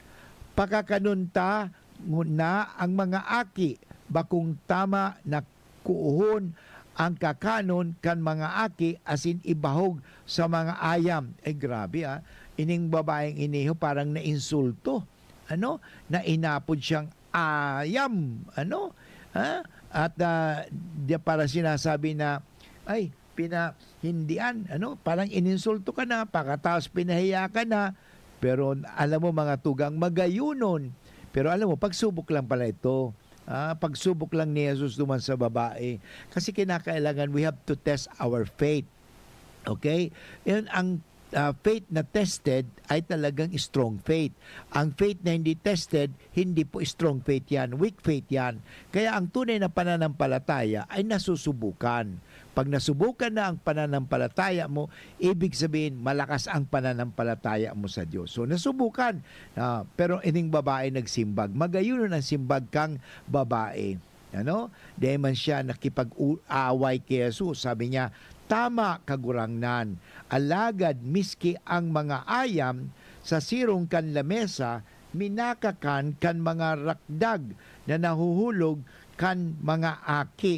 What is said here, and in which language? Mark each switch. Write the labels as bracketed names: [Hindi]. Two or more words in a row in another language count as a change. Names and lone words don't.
[Bikol] Pakakanunta na ang mga aki, bakong tama na kuuhon ang kakanon kan mga aki asin ibahog sa mga ayam. Grabe ining babaeng iniho parang nainsulto. Na inapod siyang ayam. [Filipino] At para sinasabi na, ay, pinahindian. Parang ininsulto ka na, pagkatapos pinahiya ka na. Pero alam mo mga tugang, magayunon. Pero alam mo, pagsubok lang pala ito. Pagsubok lang ni Jesus duman sa babae. Kasi kinakailangan, [English] we have to test our faith. Okay? [Filipino] Yan ang faith na tested ay talagang [English] strong faith. [Filipino] Ang faith na hindi tested, hindi po [English] strong faith [Filipino] yan. [English] Weak faith yan. [Filipino] Kaya ang tunay na pananampalataya ay nasusubukan. Pag nasubukan na ang pananampalataya mo, ibig sabihin malakas ang pananampalataya mo sa Diyos. So nasubukan. [Bikol] Pero ining babae nagsimbag. Magayunon ang simbag kang babae. [Filipino] Dahil man siya nakipag-away kay Jesus. [Bikol] Sabi niya, tama kagurangnan. Alagad miski ang mga ayam sa sirong kan lamesa, minakakan kan mga rakdag na nahuhulog kan mga aki.